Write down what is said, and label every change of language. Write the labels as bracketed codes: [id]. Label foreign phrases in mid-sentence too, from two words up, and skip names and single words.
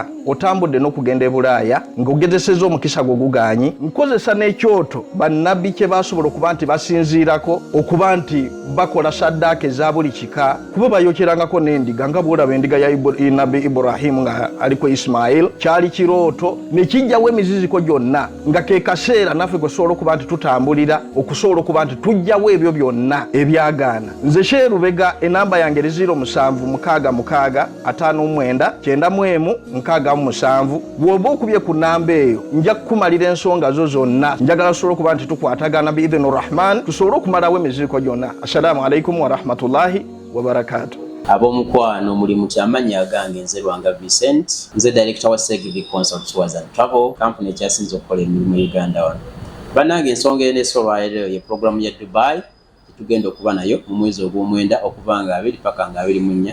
[lg] otambudde n'okugenda e Bulaaya ng'ogezesezza omukisa gwo guganyi nkozesa n'ekyoto bannabbi kye basobola okuba nti basinziirako okuba nti bakola saddaaka eza buli kika kuba bayokyerangako n'endiga nga bw'olaba endiga ya nabbi Ibrahim nga aliko Ismail kyali kirooto ne kijjawo emiziziko gyonna nga ke kaseera naffe gwe tusobola okuba nti tutambulira okusobola okuba nti tujjawo ebyo byonna ebyagaana. Nze Sheikh Lubega enamba yange 0766599991 bw'oba okubye ku namba eyo nja kukumalira ensonga zo zonna njagala tusobole okuba nti tukwatagana [ar] بإذن الرحمن [lg] tusobole okumalawo emiziziko gyonna. [ar] السلام عليكم ورحمة الله وبركاته. [lg] Abomukwano mulimu kyamanya gange nze Lwanga Vincent nze director wa Segvi Consult Tours and Travel company ekyasinze okukola emirimu mu Uganda wano. Bannange ensonga eneesolwayo ye programu ya Dubai tugenda okuba nayo mu mwezi ogw'omwenda okuva nga 2 paka nga 24.